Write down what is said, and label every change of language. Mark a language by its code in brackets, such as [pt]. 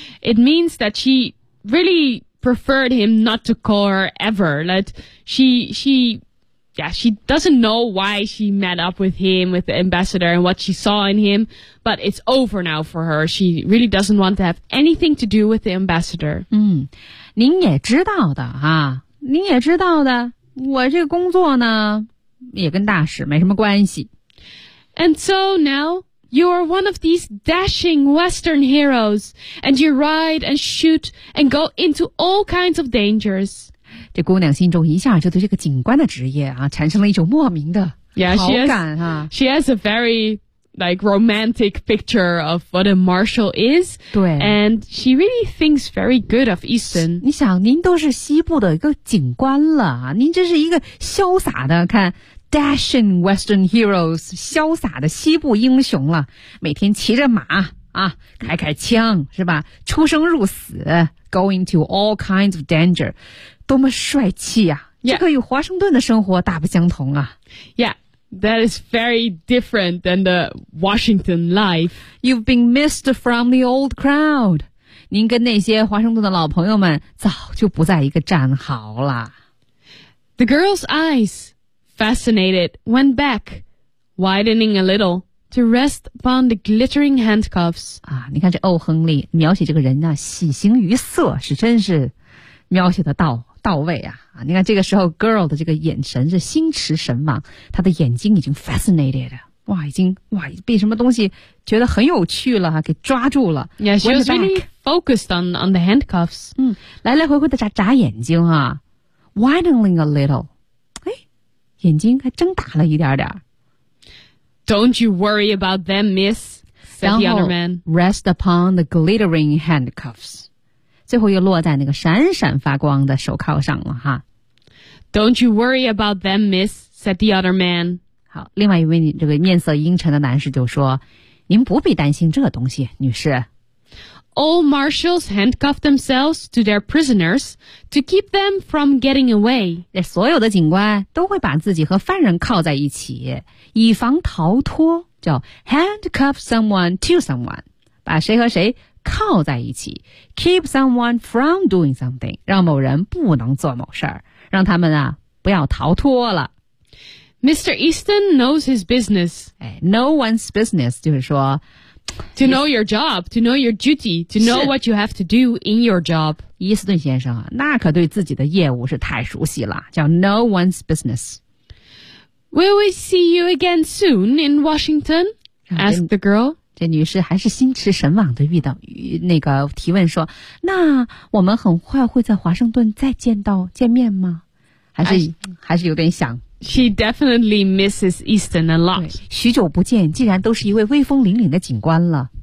[en] It means that she really preferred him not to call her ever. Like she doesn't know why she met up with him, with the ambassador and what she saw in him. But it's over now for her. She really doesn't want to have anything to do with the ambassador. [zh] 嗯。您也知道的啊，您也知道的，我这个工作呢也跟大使没什么关系。 [en] And so now you are one of these dashing western heroes, and you ride and shoot and go into all kinds of dangers. [zh] 这姑娘心中一下就对这个警官的职业啊产生了一种莫名的好感啊。 [en] She has a veryLike romantic picture of what a marshal is. [zh] 对。 [en] And she really thinks very good of Easton. [zh] 你想您都是西部的一个警官了，您真是一个潇洒的，看 [en] Dashing Western Heroes, [zh] 潇洒的西部英雄了，每天骑着马啊，开开枪是吧，出生入死， [en] going to all kinds of danger. [zh] 多么帅气啊、 [en] yeah. [zh] 这个与华盛顿的生活大不相同啊。 [en] Yeah. That is very different than the Washington life. You've been missed from the old crowd. [zh] 您跟那些华盛顿的老朋友们早就不在一个战壕了。 [en] The girl's eyes, fascinated, went back, widening a little, to rest upon the glittering handcuffs. [zh] 啊，你看这欧亨利描写这个人啊，喜形于色，是真是描写得到位啊。你看这个时候 girl 的这个眼神是心驰神往，她的眼睛已经 fascinated 了，哇，已经哇被什么东西觉得很有趣了，给抓住了。 [en] Yeah, she was really focused on the handcuffs. [zh] 嗯，来来回回的眨眼睛啊， [en] widening a little. [zh] 哎，眼睛还睁大了一点点。 [en] Don't you worry about them, miss, said the other man. Rest upon the glittering handcuffs. [zh] 最后又落在那个闪闪发光的手铐上了哈。 [en] Don't you worry about them, miss, said the other man. [zh] 好，另外一位这个面色阴沉的男士就说，您不必担心这东西，女士。 [en] All marshals handcuff themselves to their prisoners to keep them from getting away. [zh] 所有的警官都会把自己和犯人铐在一起，以防逃脱，叫 [en] handcuff someone to someone, [zh] 把谁和谁靠在一起， [en] keep someone from doing something, [zh] 让某人不能做某事儿，让他们啊不要逃脱了。 [en] Mr. Easton knows his business. No one's business, [zh] 就是说 [en] to know your job, to know your duty, to know what you have to do in your job. [zh] 伊斯顿先生啊，那可对自己的业务是太熟悉了，叫 [en] no one's business. Will we see you again soon in Washington? Asked the girl. [zh] 这女士还是心驰神往的遇到那个提问说，那我们很快会在华盛顿再见面吗？还是有点想。 [en] She definitely misses Easton a lot. [zh] 许久不见，竟然都是一位威风凛凛的警官了。